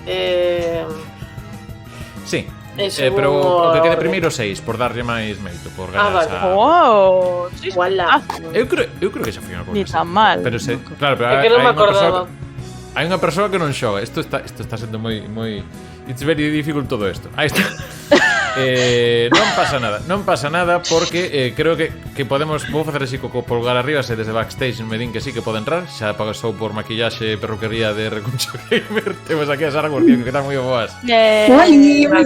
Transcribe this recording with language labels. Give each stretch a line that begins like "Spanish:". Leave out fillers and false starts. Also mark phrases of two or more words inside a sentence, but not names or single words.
Galician: sí. según Pero o que quede orden. primeiro 6, por darlle máis mérito, por Ah, ganar vale. esa... Oh, sí, Voilà. Eu creo que xa foi unha cousa. Ni así. tan mal. Pero claro, pero É que non me hai unha persoa acordaba. hai unha persoa que non xoga. Isto está sendo moi
English: it's very difficult
Galician: todo isto. Aí está. Non pasa nada porque creo que podemos vou facer así co polgar arriba se desde backstage me din que sí que pode entrar. Xa pasou por maquillaxe e perruquería de Recuncho Gamer. Temos aquí a Sara Gordillo que está moi boas. Oi, moi